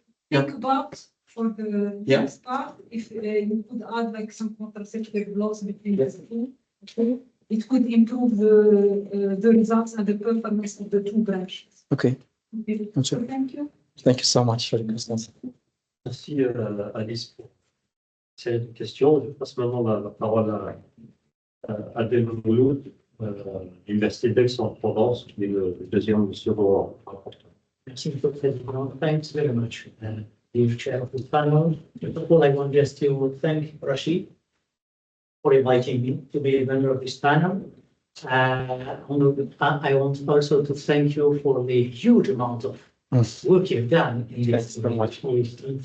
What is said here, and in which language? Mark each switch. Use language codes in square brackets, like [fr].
[en] Think about for the next part, if you could add like some contraceptive loss between the two, it could improve the results and the performance of the two branches. Okay. So thank you. Thank you so much for the questions. [fr] Merci Alice pour cette question. Je passe maintenant la parole à ADEL Mouloud, Université d'Aix-en-Provence, qui est le deuxième second rapporteur. Merci, Président. [en] Thanks very much, dear Chair of the panel. First of all, I want just to thank Rachid for inviting me to be a member of this panel. I want also to thank you for the huge amount of work you've done in this PhD.